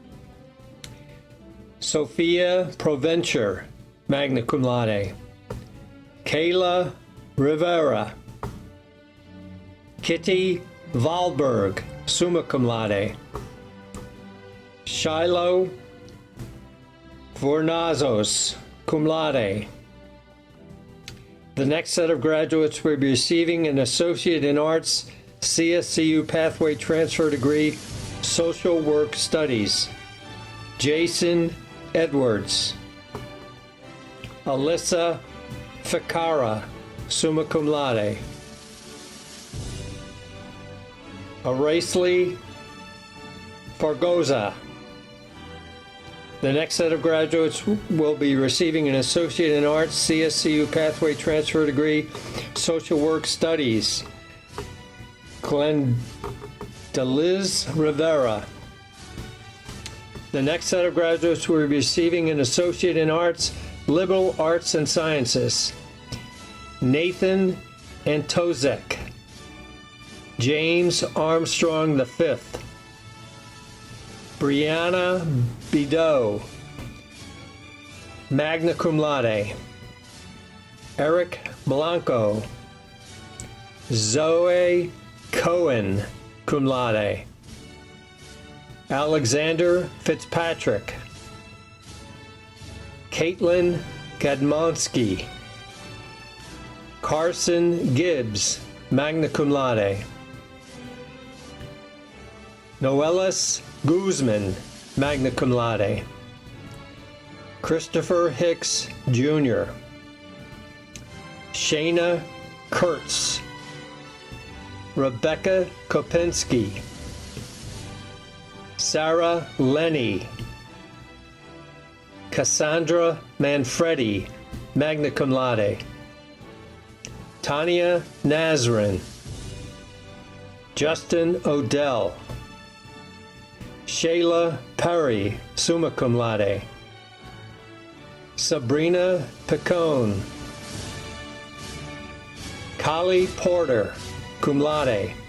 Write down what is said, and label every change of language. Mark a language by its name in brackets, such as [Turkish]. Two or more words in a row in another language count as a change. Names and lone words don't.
[English] Sophia Provencher, [Latin] magna cum laude. [English] Kayla Rivera. Kitty Valberg, [Latin] summa cum laude. [English] Shiloh Vornazos, [Latin] cum laude. [English] The next set of graduates will be receiving an Associate in Arts CSCU Pathway Transfer Degree, Social Work Studies. Jason Edwards. Alyssa Ficara, [Latin] summa cum laude. [English] Aracely Fargoza. The next set of graduates will be receiving an Associate in Arts CSCU Pathway Transfer Degree, Social Work Studies. Glendaliz Rivera. The next set of graduates will be receiving an Associate in Arts, Liberal Arts and Sciences. Nathan Antozek. James Armstrong V. Brianna Bideau, [Latin] magna cum laude. [English] Eric Blanco. Zoe Cohen, [Latin] cum laude. [English] Alexander Fitzpatrick. Caitlin Gadmonsky. Carson Gibbs, [Latin] magna cum laude. [English] Noelis Guzman, [Latin] magna cum laude. [English] Christopher Hicks, Jr. Shayna Kurtz. Rebecca Kopinski. Sarah Lenny. Cassandra Manfredi, [Latin] magna cum laude. [English] Tanya Nazrin. Justin Odell. Shayla Perry, [Latin] summa cum laude. [English] Sabrina Picone. Kali Porter, [Latin] cum laude.